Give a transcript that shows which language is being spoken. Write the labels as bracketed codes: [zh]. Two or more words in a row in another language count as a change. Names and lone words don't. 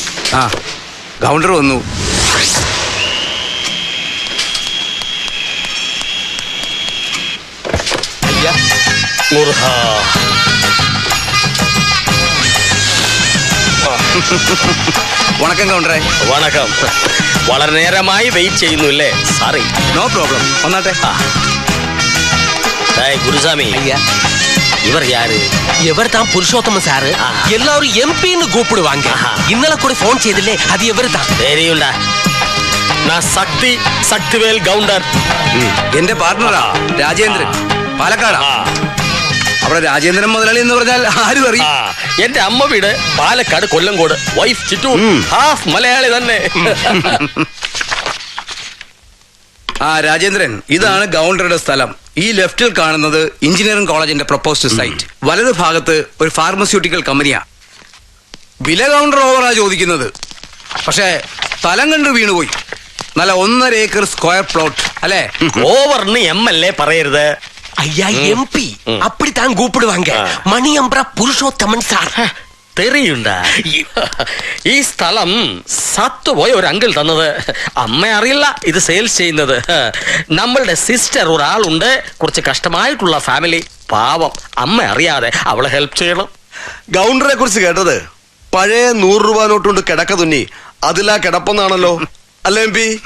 [ml] ആ കൗണ്ടർ വന്നു. വണക്കം കൗണ്ടറെ. വണക്കം. വളരെ നേരമായി വെയിറ്റ് ചെയ്യുന്നു അല്ലേ? സോറി. [en] no problem. [ml] വന്നാട്ടെ. [ta] குருசாமி, இவர் யாரு? இவர் தான் புருஷோத்தமன் சார். எல்லாரும் எம்பின்னு கூப்பிடுவாங்க. [ml] ഇന്നലെ കൂടെ ഫോൺ ചെയ്തില്ലേ, [ta] அது இவர் தான். தெரியும்டா. நான் சக்திவேல் கவுண்டர். [ml] എന്റെ പാർട്ണറാ രാജേന്ദ്രൻ, പാലക്കാടാ. അവിടെ രാജേന്ദ്രൻ മുതലാളി എന്ന് പറഞ്ഞാൽ ആരും അറിയും. എന്റെ അമ്മ വീട് പാലക്കാട്, കൊല്ലങ്കോട്. വൈഫ് ചിറ്റു, ഹാഫ് മലയാളി തന്നെ. രാജേന്ദ്രൻ, ഇതാണ് ഗൗണ്ടറുടെ സ്ഥലം. ഈ ലെഫ്റ്റിൽ കാണുന്നത് എഞ്ചിനീയറിംഗ് കോളേജിന്റെ [en] proposed site. [ml] വലത് ഭാഗത്ത് ഒരു ഫാർമസ്യൂട്ടിക്കൽ കമ്പനിയാ. വില കൗണ്ടർ ഓവറാ ചോദിക്കുന്നത്. പക്ഷേ സ്ഥലം കണ്ട് വീണുപോയി. നല്ല 1.5 [en] acre square plot [ml] അല്ലേ? ഓവർന്ന് MLA പറയരുത്. [ta] ஐயா எம்பி அப்படித்தான் கூப்பிடுவாங்க. மணியம்பரா புருஷோத்தமன் சார். தெரியுണ്ടാ. [ml] ഈ സ്ഥലം സത്തുപോയ ഒരു അങ്കിൾ തന്നത്. അമ്മ അറിയില്ല ഇത് സെയിൽസ് ചെയ്യുന്നത്. നമ്മളുടെ സിസ്റ്റർ ഒരാളുണ്ട്, കുറച്ച് കഷ്ടമായിട്ടുള്ള ഫാമിലി. പാവം, അമ്മ അറിയാതെ അവളെ ഹെൽപ്പ് ചെയ്യണം. ഗൗണ്ടറെ കുറിച്ച് കേട്ടത് പഴയ 100 രൂപ നോട്ടുകൊണ്ട് കിടക്ക തുന്നി അതിലാ കിടപ്പെന്നാണല്ലോ അല്ലേ എം പി?